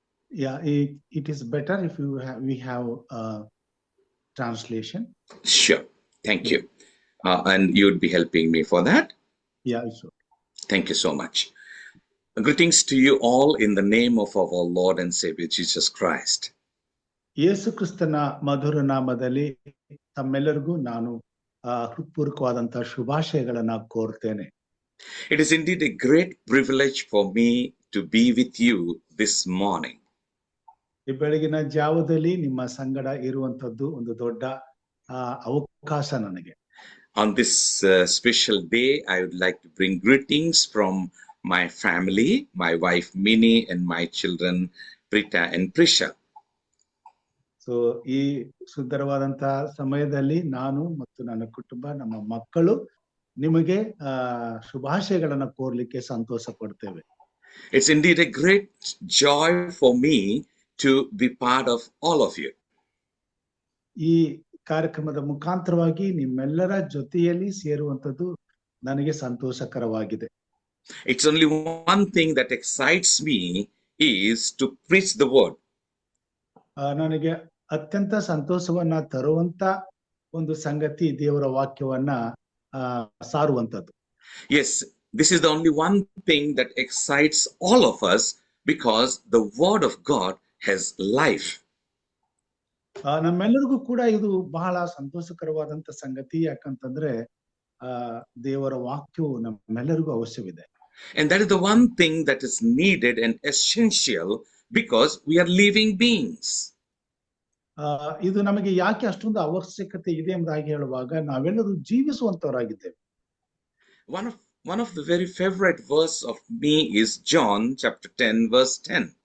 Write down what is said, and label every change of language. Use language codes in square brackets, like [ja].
[en] Yeah, it is better if we have translation. Sure. Thank you. And you would be helping me for that? Yeah, sure. Thank you so much. Greetings to you all in the name of our Lord and Savior Jesus Christ. [kn] ಯೇಸು ಕ್ರಿಸ್ತನ ಮಧುರ ನಾಮದಲ್ಲಿ ತಮ್ಮೆಲ್ಲರಿಗೂ ನಾನು ಹೃತ್ಪೂರ್ವಕವಾದಂತಹ ಶುಭಾಶಯಗಳನ್ನ ಕೋರ್ತೇನೆ. [en] It is indeed a great privilege for me to be with you this morning. [kn] ಈ ಬೆಳಗಿನ ಜಾವದಲ್ಲಿ ನಿಮ್ಮ ಸಂಗಡ ಇರುವಂತದ್ದು ಒಂದು ದೊಡ್ಡ ಅವಕಾಶ ನನಗೆ. [en] On this special day, I would like to bring greetings from my family, my wife Minnie, and my children Prita and Prisha. [kn] So ಈ ಸುಂದರವಾದಂತಹ ಸಮಯದಲ್ಲಿ ನಾನು ಮತ್ತು ನನ್ನ ಕುಟುಂಬ, ನಮ್ಮ ಮಕ್ಕಳು ನಿಮಗೆ ಶುಭಾಶಯಗಳನ್ನ ಕೋರ್ಲಿಕ್ಕೆ ಸಂತೋಷ ಪಡ್ತೇವೆ. [en] It's indeed a great joy for me to be part of all of you. [kn] ಈ ಕಾರ್ಯಕ್ರಮದ ಮುಖಾಂತರವಾಗಿ ನಿಮ್ಮೆಲ್ಲರ ಜೊತೆಯಲ್ಲಿ ಸೇರುವಂತದ್ದು ನನಗೆ ಸಂತೋಷಕರವಾಗಿದೆ. [en] It's only one thing that excites me is to preach the word. [kn] ನನಗೆ ಅತ್ಯಂತ ಸಂತೋಷವನ್ನ ತರುವಂತ ಒಂದು ಸಂಗತಿ ದೇವರ ವಾಕ್ಯವನ್ನ ಸಾರುವಂತದ್ದು. [en] Yes, this is the only one thing that excites all of us, because the word of God has life. [kn] ನಮ್ಮೆಲ್ಲರಿಗೂ ಕೂಡ ಇದು ಬಹಳ ಸಂತೋಷಕರವಾದಂತ ಸಂಗತಿ. ಯಾಕಂತಂದ್ರೆ ದೇವರ ವಾಕ್ಯವು ನಮ್ಮೆಲ್ಲರಿಗೂ ಅವಶ್ಯವಿದೆ. [en] And that is the one thing that is needed and essential because we are living beings. [kn] ಇದು ನಮಗೆ ಯಾಕೆ ಅಷ್ಟೊಂದು ಅವಶ್ಯಕತೆ ಇದೆ ಎಂಬುದಾಗಿ ಹೇಳುವಾಗ ನಾವೆಲ್ಲರೂ ಜೀವಿಸುವಂತವರಾಗಿದ್ದೇವೆ. [en] One of the very favorite verse of me is John chapter 10 verse 10.